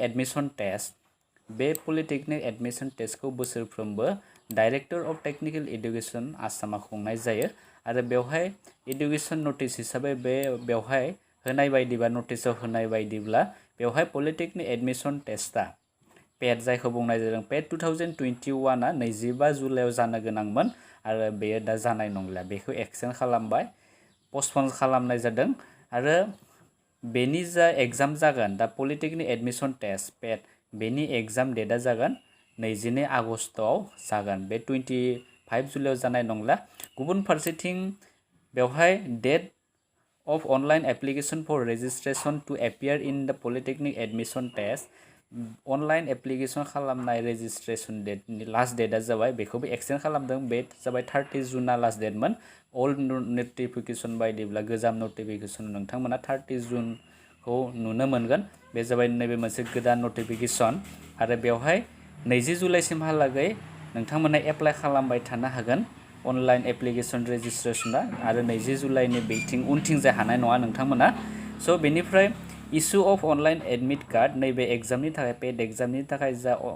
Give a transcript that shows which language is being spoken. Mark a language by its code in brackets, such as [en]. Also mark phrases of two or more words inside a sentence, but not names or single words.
[en] admission test [brx] बे [en] polytechnic admission test [brx] बोसोरफ्रोमबो [en] Director of Technical Education [brx] आसामा खुंनाय जायो आरो बेवहाय [en] education notice [brx] हिसाबै बेवहाय होनाय बायदिबा नोटिसआव होनाय बायदिब्ला बेवहाय [en] polytechnic admission test [brx] पेट जायखौ बुंनाय जादों पेट 2021 आ 25 जुलाइआव जानो गोनांमोन आरो बेयो दा जानाय नंला बेखौ एक्सटेन्ड खालामबाय पस्टपन खालामनाय जादों आरो बेनि जा एग्जाम जागोन दा [en] polytechnic admission test PET [brx] बेनि [en] exam date [brx] जागोन 22 आगस्टआव जागोन बे 25 जुलाइआव जानाय नंला गुबुन फारसेथिं बेवहाय [en] date of online application for registration to appear in the polytechnic admission test online application खालामनाय registration date last date जाबाय [brx] बेखौबो एक्सटेन्ड खालामदों बे जाबाय 30 जुनआ [en] last date old notification [brx] बायदिब्ला गोजाम नोटिफिकेशन नोंथांमोना 30 जुनखौ नुनो मोनगोन बे जाबाय नैबे मोनसे गोदान नोटिफिकेशन आरो बेवहाय 20 जुलाइसिमहालागै नोंथांमोना एप्लाइ खालामबाय थानो हागोन [en] online application registration [brx] आरो 20 जुलाइनि बेथिं उनथिंजाय हानाय नङा नोंथांमोना सो बेनिफ्राय [en] issue of online admit card [brx] नैबे एग्जामनि थाखाय पेड एग्जामनि थाखाय जा